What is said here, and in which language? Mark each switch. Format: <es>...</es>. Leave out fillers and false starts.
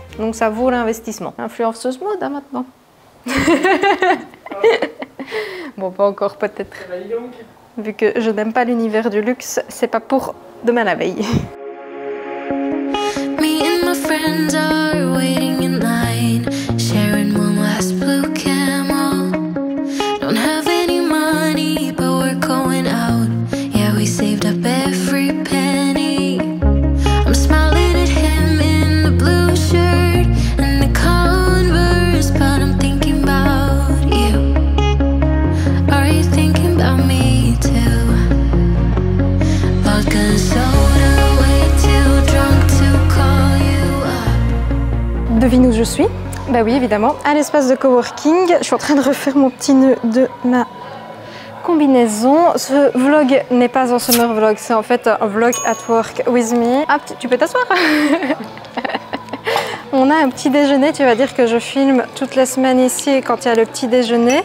<fr>Donc ça vaut l'investissement. Influenceuse mode maintenant. Bon, pas encore peut-être. Vu que je n'aime pas l'univers du luxe, c'est pas pour demain la veille.</fr> <en>Me and my friends are waiting in line, sharing one last blue camel. Don't have any money, but we're going out. Yeah, we saved up every penny. I'm smiling at him in the blue shirt and the Converse, but I'm thinking about you. Are you thinking about me too? Vodka and soda, way too drunk to call you up.</en> <fr>Devine où je suis? Bah oui, évidemment, à l'espace de coworking. Je suis en train de refaire mon petit nœud de ma combinaison. Ce vlog n'est pas un summer vlog, c'est en fait un</fr> <en>vlog at work with me.</en> <fr>Ah, tu peux t'asseoir. On a un petit déjeuner, tu vas dire que je filme toutes les semaines ici quand il y a le petit déjeuner.</fr>